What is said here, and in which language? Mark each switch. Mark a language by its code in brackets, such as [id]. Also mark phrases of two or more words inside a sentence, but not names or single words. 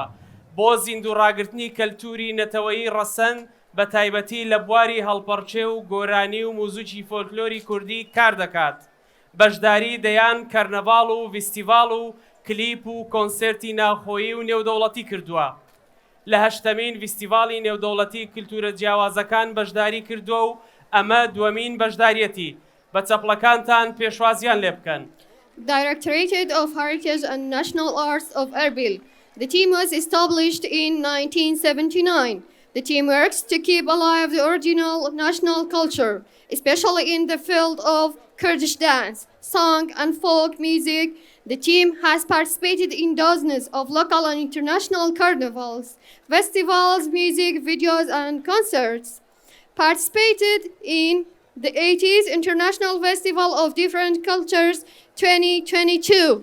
[ckb] بۆ زیندوڕاگرتنی کەلتوری نەتەوەیی ڕەسەن بە تایبەتی لە بواری هەڵپەرچێ و گۆرانی و موزیکی فۆلکلۆری کوردی کار دەکات بەشداری دەیان کەرنەڤاڵ و ڤیستیڤاڵ و کلیپ و کۆنسێرتی ناوخۆیی و نێودەوڵەتی کردووە لە هەشتەمین ڤیستیڤاڵی نێودەوڵەتی کلتورە جیاوازەکان بەشداری کردووە و ئەمە دووەمین بەشداریەتی بە چەپڵەکانتان پێشوازیان لێ بکەن. [en] Directorate of Heritage and National Arts of Erbil. The team was established in 1979. The team works to keep alive the original national culture, especially in the field of Kurdish dance, song and folk music. The team has participated in dozens of local and international carnivals, festivals, music videos and concerts. Participated in the 80th International Festival of Different Cultures 2022.